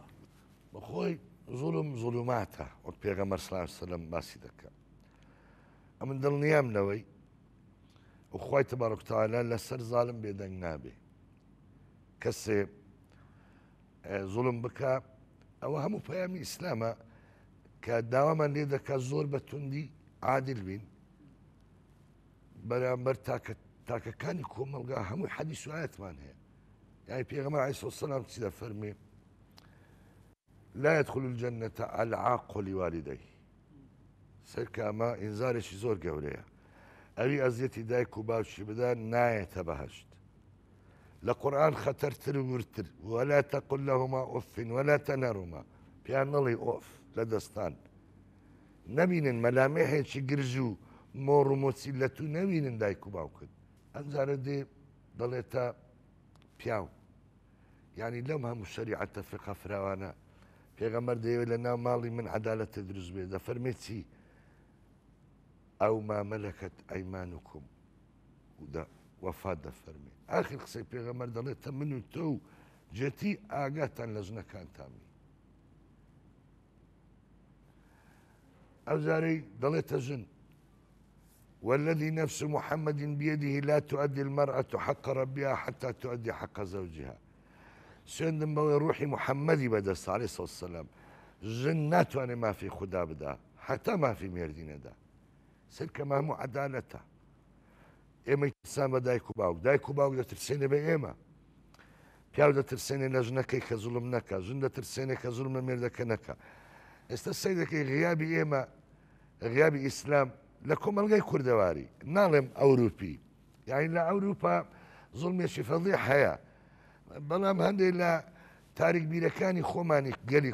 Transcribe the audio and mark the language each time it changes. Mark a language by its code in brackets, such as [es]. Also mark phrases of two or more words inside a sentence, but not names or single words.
[ckb] بەخۆی زوڵم زوڵوماتە وەک پێغەمبەر [ar] صلی الله علیه وسلم [ckb] باسی دەکات ئەمن دڵنیامنەوەی وخوای [ar] تبارک وتعالى [ckb] لەسەر زاڵم بێدەنگ نابێ کەسێ زوڵم بکە ئەوە هەموو پەیامی ئیسلامە کە داوامان لێ دەکات زۆر بە توندی عادل بین بەرامبەر تاکەکانی کۆمەلگا هەمووی حەدیث و ئایەتمان هەیە يعني پێغەمبەر [ar] عەلەیهی سەلام [ckb] چی دەفەرمێ [ar] لا يدخل الجنة العاق لوالديه [ckb] سەرکە ئەمە ئینزارێکی زۆر گەورەیە ئەوی ئەزیەتی دایک و باوکی بدا نایەتە بەهەشت لە قورئان خەتەرتر و ورتر [ar] ولا تقل لهما أف ولا تنهرهما [ckb] پێیان نەڵێ ئۆف لە دەستان نەبینن مەلامێحێکی گرژ و مۆڕ و مۆچی لە تو نەبینن دایک و باوکت ئەمجارە دێ دەڵێتە پیاو یعنی لەم هەموو شەریعەتە فقه فراوانە پێغەمبەر دەیەوێت لە ناو ماڵی من عەدالەتە دروست بێ دەفەرمێ چی ئەو [ar] ما مەلەکەت ئەیمانوکم [ckb] وەفات دەفەرمێ ئاخر قسەی پێغەمبەر دەڵێتە من و تۆ و جێتی ئاگاتان لە ژنەکانتامی ئەو جارەی دەڵێتە ژن [ar] والذي نفس محمد بيده لا تؤدي المرأة حق ربها حتى تؤدي حق زوجها [ckb] سوێندم بەوەی ڕوحی محەممەدی بەدەست [ar] عليه الصلاة والسلام [ckb] ژن ناتوانێ مافی خوددا بدا حتا مافی مێردی نەدا سەرکەمە هەموو عەدالەتە ئێمەی ترسان بە دایک و باوک دەترسێنێ بە ئێمە پیاو دەترسێنێ لە ژنەکەی کە زوڵم نەکە ژن دەترسێنێ کە زوڵم لە مێردەکە نەکە ئێستا سەی دەکەی غیابی ئێمە غیابی ئیسلام لە کۆمەلگای کوردەواری ناڵێم ئەوروپی یعنی لە ئەوروپا زوڵمێکی فەضیح هەیە بەڵام هەندێک لە تاریکبیرەکانی خۆمانی گەلی